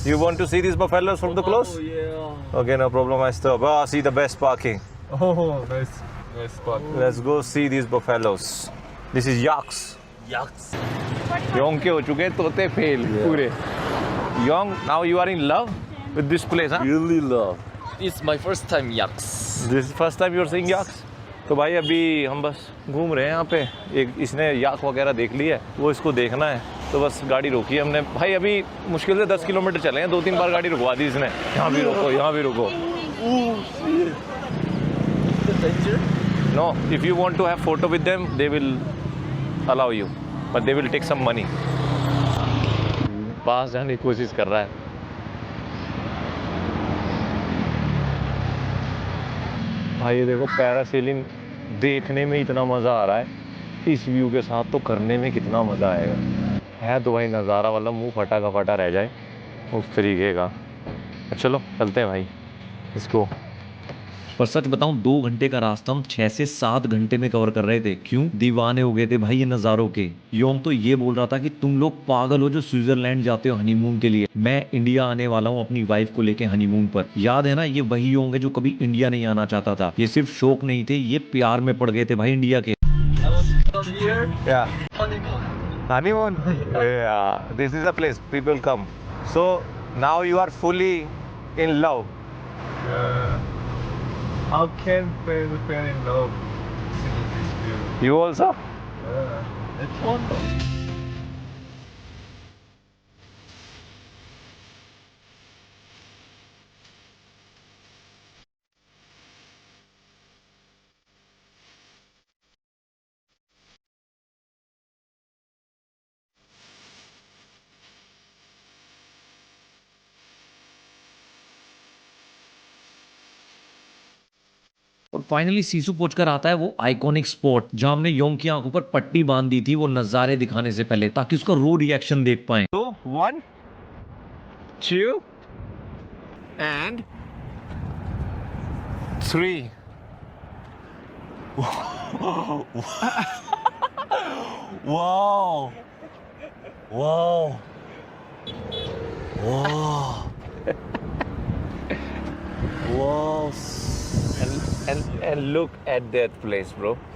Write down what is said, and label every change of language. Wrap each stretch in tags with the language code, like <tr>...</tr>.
<en>You want to see these buffaloes from the close? Oh, yeah. Okay, no problem. I stop. Ah, see the best parking. Oh, nice spot. Let's go see these buffaloes. This is yaks. Yaks.</en> <hi>Yong के हो चुके हैं तोते fail पूरे.</hi> <en>Yong, now you are in love with this place, huh? Really love. It's my first time yaks. This is first time you are seeing yaks.</en> <hi>तो भाई अभी हम बस घूम रहे हैं यहाँ पे। एक इसने याक वगैरह देख ली है, वो इसको देखना है, तो बस गाड़ी रोकी है हमने। भाई अभी मुश्किल से 10 किलोमीटर चले हैं, 2-3 बार गाड़ी रुकवा दी इसने। यहाँ भी रुको, यहाँ भी रुको।</hi> <en>Oh, shit. The danger? No, if you want to have photo with them, they will allow you, but they will take some money.</en> <hi>पास जाने की कोशिश कर रहा है। भाई ये देखो, पैरासेलिंग देखने में इतना मज़ा आ रहा है, इस व्यू के साथ तो करने में कितना मज़ा आएगा। है तो भाई नज़ारा वाला मुंह फटा का फटा रह जाए उस तरीके का। चलो चलते हैं भाई, इसको। पर सच बताऊं, 2 घंटे का रास्ता हम 6 से 7 घंटे में कवर कर रहे थे। क्यों? दीवाने हो गए थे भाई ये नज़ारों के। योंग तो ये बोल रहा था कि तुम लोग पागल हो जो स्विट्जरलैंड जाते हो हनीमून के लिए। मैं इंडिया आने वाला हूँ अपनी वाइफ को लेके हनीमून पर। याद है ना, ये वही योंग है जो कभी इंडिया नहीं आना चाहता था। ये सिर्फ शौक नहीं थे, ये प्यार में पड़ गए थे भाई इंडिया के।</hi> <en>I want to come here. Yeah. Honeymoon. Honeymoon? Yeah, this is a place people come. So now you are fully in love. How can friends fall in love seeing this view? You also? It's fun though.</en> <hi>और finally Sissu पहुंचकर आता है वो iconic spot जहां हमने Yong की आंखों पर पट्टी बांध दी थी वो नजारे दिखाने से पहले, ताकि उसका रो रिएक्शन देख पाए। तो</hi> <en>1 2 and 3 wow wow wow wow and look at that place, bro.</en>